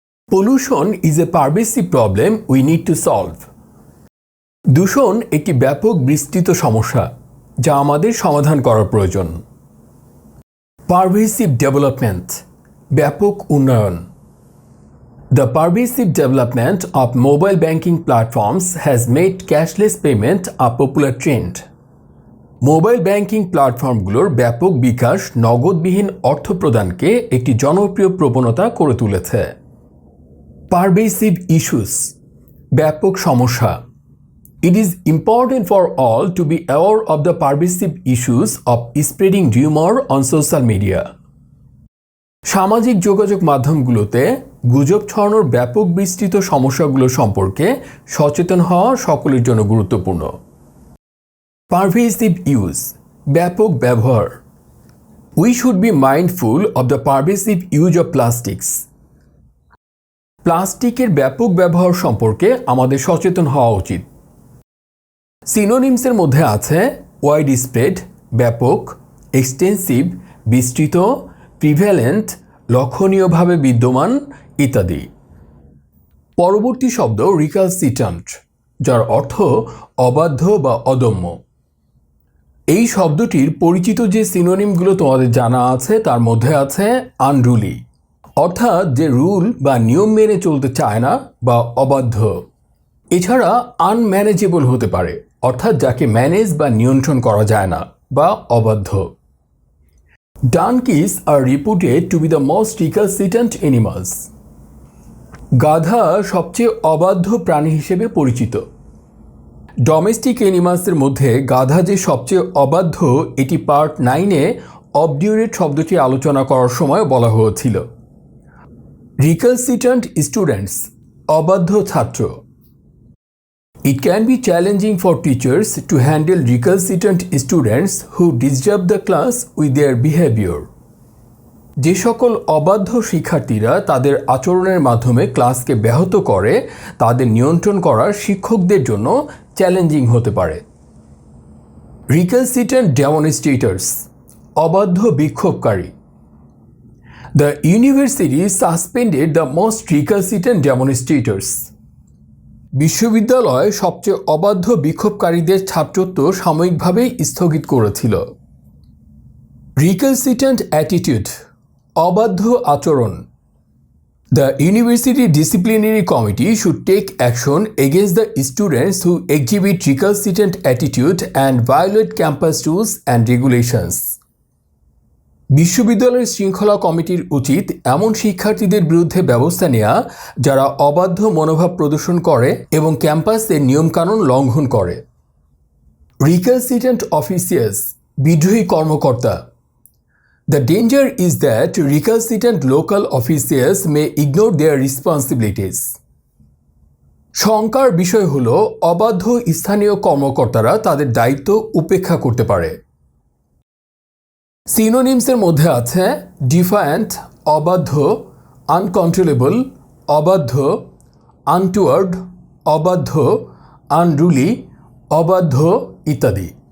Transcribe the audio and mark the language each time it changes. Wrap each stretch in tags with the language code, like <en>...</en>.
<en>Pollution is a pervasive problem we need to solve.</en> <bn>দূষণ একটি ব্যাপক বিস্তৃত সমস্যা যা আমাদের সমাধান করার প্রয়োজন। পারভেসিভ ডেভেলপমেন্ট, ব্যাপক উন্নয়ন।</bn> <en>The pervasive development of mobile banking platforms has made cashless payment a popular trend.</en> <bn>Mobile banking প্ল্যাটফর্মগুলোর ব্যাপক বিকাশ নগদবিহীন অর্থ প্রদানকে একটি জনপ্রিয় প্রবণতা করে তুলেছে। পারভেসিভ ইস্যুস, ব্যাপক সমস্যা।</bn> <en>It is important for all to be aware of the pervasive issues of spreading rumor on social media.</en> <bn>সামাজিক যোগাযোগ মাধ্যমগুলোতে গুজব ছড়ানোর ব্যাপক বিস্তৃত সমস্যাগুলো সম্পর্কে সচেতন হওয়া সকলের জন্য গুরুত্বপূর্ণ। পারভেসিভ ইউজ, ব্যাপক ব্যবহার।</bn> <en>We should be mindful of the pervasive use of plastics.</en> <bn>প্লাস্টিকের ব্যাপক ব্যবহার সম্পর্কে আমাদের সচেতন হওয়া উচিত। সিনোনিমসের মধ্যে আছে ওয়াইড স্প্রেড, ব্যাপক, এক্সটেন্সিভ, বিস্তৃত, প্রিভ্যালেন্ট, লক্ষণীয়ভাবে বিদ্যমান ইত্যাদি। পরবর্তী শব্দ রিকালসিট্যান্ট, যার অর্থ অবাধ্য বা অদম্য। এই শব্দটির পরিচিত যে সিনোনিমগুলো তোমাদের জানা আছে তার মধ্যে আছে আনরুলি, অর্থাৎ যে রুল বা নিয়ম মেনে চলতে চায় না বা অবাধ্য। এছাড়া আনম্যানেজেবল হতে পারে, অর্থাৎ যাকে ম্যানেজ বা নিয়ন্ত্রণ করা যায় না বা অবাধ্য।</bn> <en>Donkeys are reputed to be the most recalcitrant animals.</en> <bn>গাধা সবচেয়ে অবাধ্য প্রাণী হিসেবে পরিচিত। ডোমেস্টিক অ্যানিমালসের মধ্যে গাধা যে সবচেয়ে অবাধ্য এটি পার্ট 9-এ অবডিউরেট শব্দটি আলোচনা করার সময় বলা হয়েছিল। রিকালসিট্যান্ট স্টুডেন্টস, অবাধ্য ছাত্র।</bn> <en>It can be challenging for teachers to handle recalcitrant students who disrupt the class with their behavior.</en> <bn>যে সকল অবাধ্য শিক্ষার্থীরা তাদের আচরণের মাধ্যমে ক্লাসকে ব্যাহত করে তাদের নিয়ন্ত্রণ করা শিক্ষকদের জন্য চ্যালেঞ্জিং হতে পারে। রিক্যালসিট্যান্ট ডেমনস্ট্রেটর্স, অবাধ্য বিক্ষোভকারী।</bn> <en>The university suspended the most recalcitrant demonstrators.</en> <bn>বিশ্ববিদ্যালয় সবচেয়ে অবাধ্য বিক্ষোভকারীদের ছাত্রত্ব সাময়িকভাবেই স্থগিত করেছিল। রিক্যালসিট্যান্ট অ্যাটিটিউড, অবাধ্য আচরণ।</bn> <en>The university disciplinary committee should take action against the students who exhibit recalcitrant attitude and violate campus rules and regulations.</en> <bn>বিশ্ববিদ্যালয়ের শৃঙ্খলা কমিটির উচিত এমন শিক্ষার্থীদের বিরুদ্ধে ব্যবস্থা নেওয়া যারা অবাধ্য মনোভাব প্রদর্শন করে এবং ক্যাম্পাসের নিয়মকানুন লঙ্ঘন করে। রিক্যালসিট্যান্ট অফিসিয়ালস, বিদ্রোহী কর্মকর্তা।</bn> <en>The danger is that recalcitrant local officials may ignore their responsibilities.</en> <bn>শঙ্কার বিষয় হল অবাধ্য স্থানীয় কর্মকর্তারা তাদের দায়িত্ব উপেক্ষা করতে পারে। সিনোনিমসের মধ্যে আছে ডিফায়ান্ট, অবাধ্য, আনকন্ট্রোলেবল, অবাধ্য, আনটুয়ার্ড, অবাধ্য, আনরুলি, অবাধ্য ইত্যাদি।</bn>